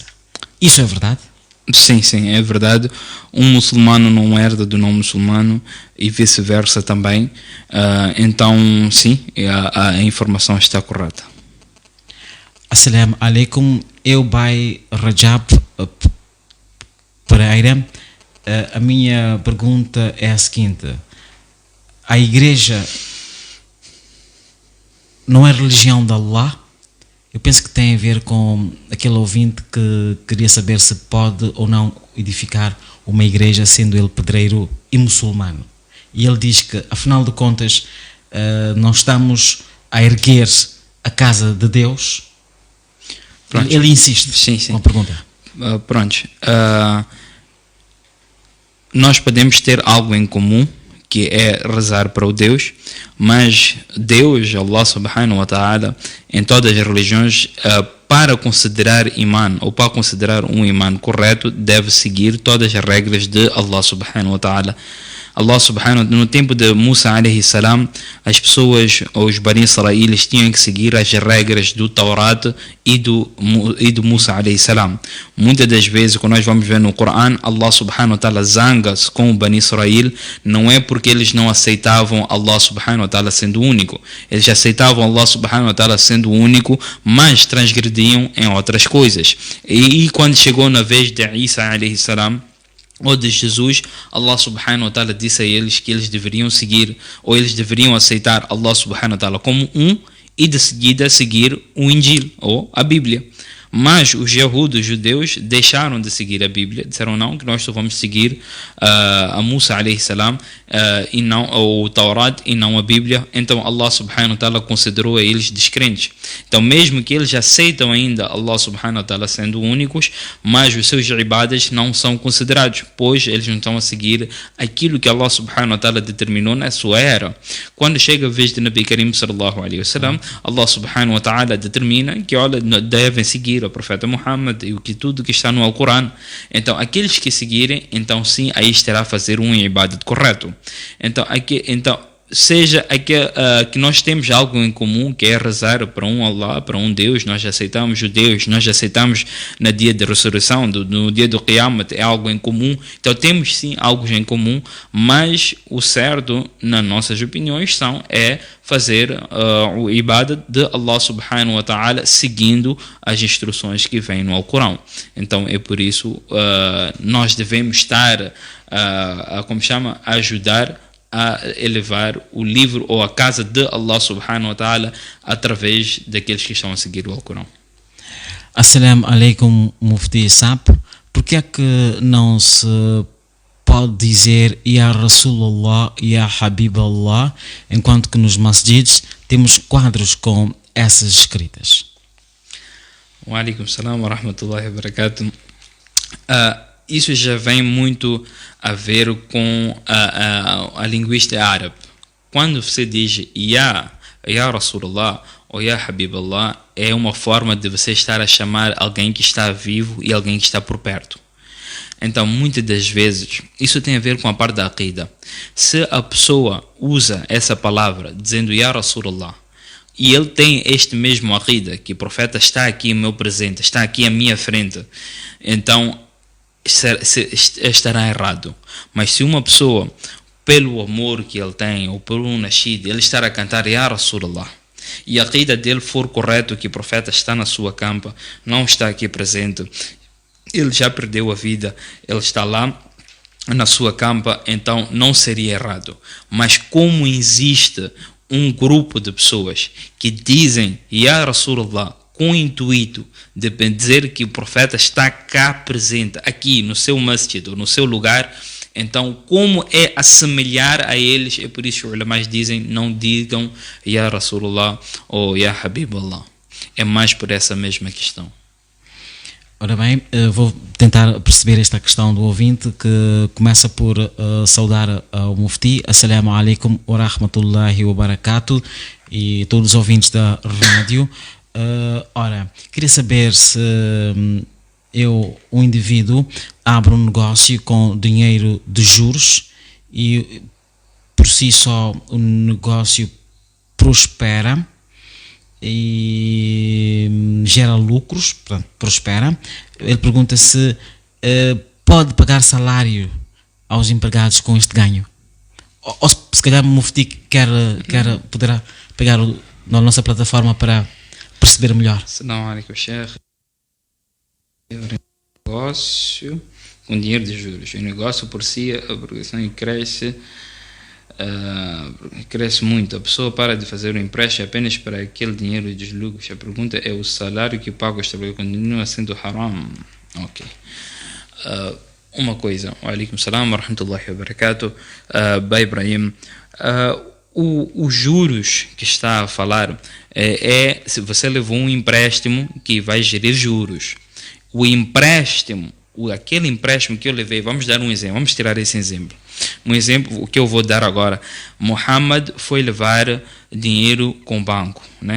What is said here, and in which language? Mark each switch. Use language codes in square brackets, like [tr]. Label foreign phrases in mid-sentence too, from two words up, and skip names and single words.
[pt] Isso é verdade? Sim, é verdade. Um muçulmano não herda do não muçulmano e vice-versa também. Então, sim, a informação está correta. [ar] السلام عليكم. [pt] Eu, Bai Rajab Pereira. A minha pergunta é a seguinte: a igreja não é religião de Allah? Eu penso que tem a ver com aquele ouvinte que queria saber se pode ou não edificar uma igreja sendo ele pedreiro e muçulmano. E ele diz que, afinal de contas, não estamos a erguer a casa de Deus. Pronto. Ele insiste com a pergunta. Nós podemos ter algo em comum, que é rezar para o Deus, mas Deus, [ar] الله سبحانه وتعالى, [pt] em todas as religiões, para considerar imã, ou para considerar um imã correto, deve seguir todas as regras de [ar] الله سبحانه وتعالى. الله سبحانه وتعالى, [pt] no tempo de Musa [ar] عليه السلام, [pt] as pessoas, os Bani Israel, tinham que seguir as regras do Taurat e do Musa [ar] عليه السلام. [pt] Muitas das vezes, quando nós vamos ver no Corão, [ar] الله سبحانه وتعالى [pt] zanga-se com o Bani Israel, não é porque eles não aceitavam [ar] الله سبحانه وتعالى [pt] sendo único. Eles aceitavam [ar] الله سبحانه وتعالى [pt] sendo único, mas transgrediam em outras coisas. E quando chegou na vez de Isa [ar] عليه السلام, [pt] ou de Jesus, [ar] الله سبحانه وتعالى [pt] disse a eles que eles deveriam seguir, ou eles deveriam aceitar [ar] الله سبحانه وتعالى [pt] como um, e de seguida seguir o Injil, ou a Bíblia. Mas os Yahudos, os judeus, deixaram de seguir a Bíblia, disseram não, que nós só vamos seguir a Musa [ar] عليه السلام [pt] e não o Taurat e não a Bíblia. Então [ar] الله سبحانه وتعالى [pt] considerou a eles descrentes. Então mesmo que eles aceitam ainda [ar] الله سبحانه وتعالى [pt] sendo únicos, mas os seus ibadas não são considerados, pois eles não estão a seguir aquilo que [ar] الله سبحانه وتعالى [pt] determinou na sua era. Quando chega a vez de [ar] النبي الكريم صلى الله عليه وسلم, الله سبحانه وتعالى [pt] determina que olha, devem seguir o profeta Muhammad e o que tudo que está no Alcorão. Então aqueles que seguirem, então sim, aí estará a fazer um ibadat correto. Então seja que nós temos algo em comum, que é rezar para um Allah, para um Deus. Nós aceitamos judeus, nós aceitamos no dia da ressurreição, no dia do Qiyamah, é algo em comum. Então temos sim algo em comum, mas o certo, nas nossas opiniões, é fazer o ibadat de [ar] الله سبحانه وتعالى [pt] seguindo as instruções que vêm no Alcorão. Então é por isso nós devemos estar a ajudar a elevar o livro ou a casa de [ar] الله سبحانه وتعالى [pt] através daqueles que estão a seguir o Alcorão. [ar] السلام عليكم, Mufti Sap. [pt] Por que é que não se pode dizer [ar] يا رسول الله, يا حبيب الله, [pt] enquanto que nos masjids temos quadros com essas escritas? [ar] وعليكم السلام ورحمة الله وبركاته. [pt] Isso já vem muito a ver com a linguística árabe. Quando você diz [ar] يا رسول الله [pt] ou [ar] يا حبيب الله, [pt] é uma forma de você estar a chamar alguém que está vivo e alguém que está por perto. Então, muitas das vezes, isso tem a ver com a parte da aqida. Se a pessoa usa essa palavra dizendo [ar] يا رسول الله, [pt] e ele tem este mesmo aqida, que o profeta está aqui no meu presente, está aqui à minha frente, então estará errado. Mas se uma pessoa, pelo amor que ele tem, ou por um nascido, ele estar a cantar [ar] يا رسول الله, [pt] e a aqida dele for correto, que o profeta está na sua campa, não está aqui presente, ele já perdeu a vida, ele está lá na sua campa, então não seria errado. Mas como existe um grupo de pessoas que dizem [ar] يا رسول الله [pt] com o intuito de dizer que o profeta está cá presente, aqui no seu masjid, ou no seu lugar, então como é assemelhar a eles, é por isso que os ulamás dizem, não digam [ar] يا رسول الله [pt] ou [ar] يا حبيب الله. [pt] É mais por essa mesma questão. Ora bem, vou tentar perceber esta questão do ouvinte que começa por saudar ao Mufti. [ar] السلام عليكم ورحمة الله وبركاته, [pt] e todos os ouvintes da rádio. Ora, queria saber se um indivíduo abre um negócio com dinheiro de juros e por si só o negócio prospera e gera lucros, portanto, prospera. Ele pergunta se pode pagar salário aos empregados com este ganho. Ou se calhar o Mufti poderá pegar na nossa plataforma para perceber melhor. [ar] السلام عليكم, Sheikh. [pt] Negócio com dinheiro de juros. O negócio por si, a progressão cresce muito. A pessoa para de fazer o empréstimo apenas para aquele dinheiro de lucros. A pergunta é: o salário que paga os trabalhadores continua sendo haram? Ok. Uma coisa. [ar] وعليكم السلام ورحمة الله وبركاته. [pt] Ba Ibrahim. Os juros que está a falar se você levou um empréstimo que vai gerir juros. O empréstimo, aquele empréstimo que eu levei, vamos dar um exemplo, vamos tirar esse exemplo. Um exemplo, o que eu vou dar agora: Muhammad foi levar dinheiro com o banco, né?